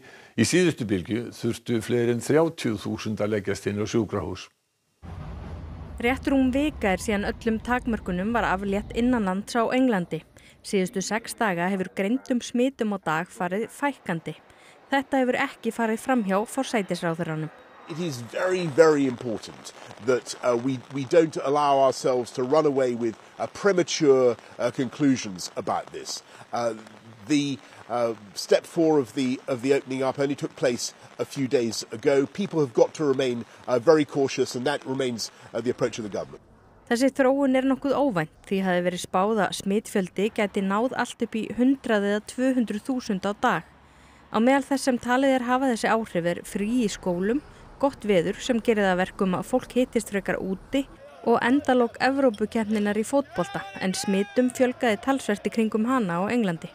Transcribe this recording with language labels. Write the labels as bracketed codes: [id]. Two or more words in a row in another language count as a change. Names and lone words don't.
[is] Í síðustu bylgju þurftu fleiri en 30.000 að leggjast inn á sjúkrahús. Rétt rúm vika síðan öllum takmörkunum var aflétt innanlands á Englandi. Síðustu 6 daga hefur greindum smitum á dag farið fækkandi. Þetta hefur ekki farið framhjá forsætisráðherranum. [en] It is very, very important that we don't allow ourselves to run away with premature conclusions about this. The step 4 of the opening up only took place a few days ago. People have got to remain very cautious, and that remains the approach of the government. [is] Þessi þróun nokkuð óvænt því hafi verið spáð að smitfjöldi gæti náð allt upp í 100 eða 200.000 á dag. Á meðal þess sem talið hafa þessi áhrif frí í skólum, gott veður sem gerir það að verkum að fólk hittist frekar úti og endalok Evrópukeppninnar í fótbolta, en smitum fjölgaði talsvert í kringum hana á Englandi.